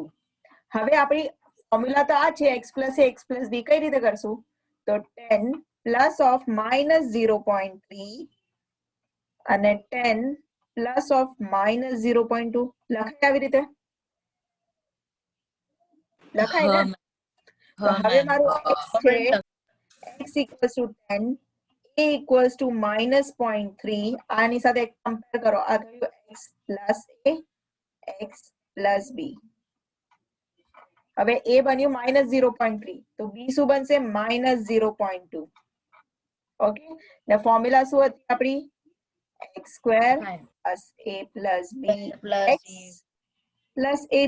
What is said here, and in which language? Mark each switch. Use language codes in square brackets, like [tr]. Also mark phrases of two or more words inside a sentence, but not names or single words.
[gu] હવે આપણી ફોર્મ્યુલા તો આ છે [en] x plus a x plus b. [gu] કઈ રીતે કરશું? તો 10 [en] plus of minus 0.3 [gu] અને 10 [en] plus of minus 0.2 [gu] લખાય આવી રીતે? લખાય ને? હા મેમ. તો હા હવે મેમ. મારું x છે, [en] x equals to 10, a equals to minus 0.3. [gu] આની સાથે કમ્પેર કરો, આ થયું [en] x plus a, x plus b. [gu] હવે a બન્યું minus 0.3, તો b શું બનશે? minus 0.2. ઓકે, ને ફોર્મ્યુલા શું હતી આપણી? [en] x square plus a plus b x plus ab.